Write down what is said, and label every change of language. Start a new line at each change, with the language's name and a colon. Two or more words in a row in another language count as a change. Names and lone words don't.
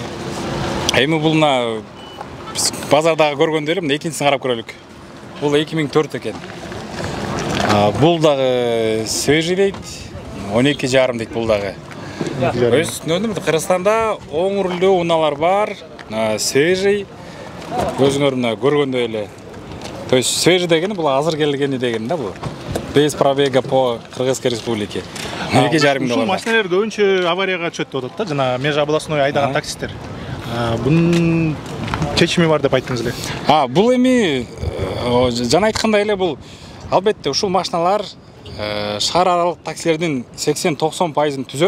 Kyrgyz: Эми бул мына базардагы көргөндө эле, мына экинчисин карап көрөлүк. Бул 2004 экен. Бул дагы свежий дейт, 12,5 дейт бул дагы. Өстүнөн Кыргызстанда оң рулдуу унаалар бар, свежий. Өзүңөр мына көргөндөй эле.
Russian: То есть
Kyrgyz: свежий дегени бул азыр келгени дегени да бул.
Russian: Без пробега по Кыргызской республике.
Kyrgyz: $2,5 Ушул машиналар көбүнчө аварияга түшөт деп атат да, жана межобластной айдаган таксисттер. Бунун чечими бар деп айттыңыз эле. Бул эми жана айткандай эле бул албетте ушул машиналар шаар аралык таксилердин 80-90% түзөт.